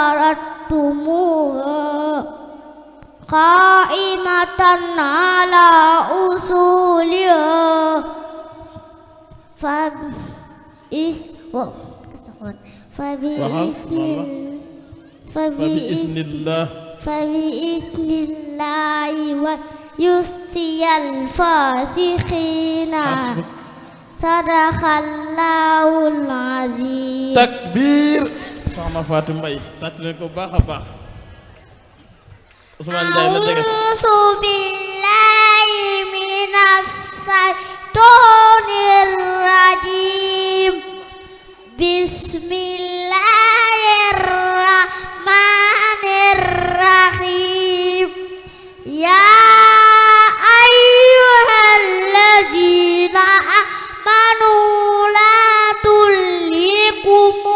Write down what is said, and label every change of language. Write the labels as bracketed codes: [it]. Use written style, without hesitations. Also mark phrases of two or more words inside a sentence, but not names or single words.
[ar] تركتموها قائمة على أصولها فبإذن الله ويخزي الفاسقين صدق الله العظيم. Takbir. [wo] Soxna Faati Mbay tàcc leen ko baax a baax. Usmaan Njaay la jege si. [ar] أعوذ بالله من الشيطان الرجيم بسم الله الرحمن الرحيم يا أيها الذين آمنوا لا تلهكم